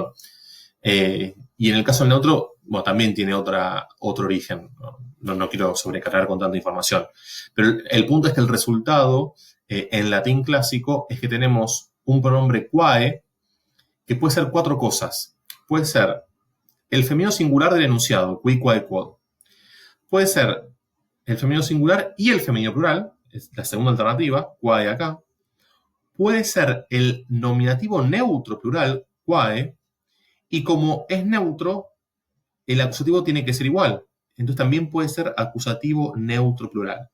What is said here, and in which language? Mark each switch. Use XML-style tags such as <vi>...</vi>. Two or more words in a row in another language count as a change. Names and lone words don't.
<es>Y en el caso del neutro, bueno, también tiene otro origen. No quiero sobrecargar con tanta información. Pero el punto es que el resultado en latín clásico es que tenemos un pronombre quae que puede ser cuatro cosas. Puede ser el femenino singular del enunciado,</es> <la>qui, quae, quod.</la> <es>Puede ser el femenino singular y el femenino plural, es la segunda alternativa, quae acá. Puede ser el nominativo neutro plural, quae, y como es neutro, el acusativo tiene que ser igual. Entonces también puede ser acusativo neutro plural.</es>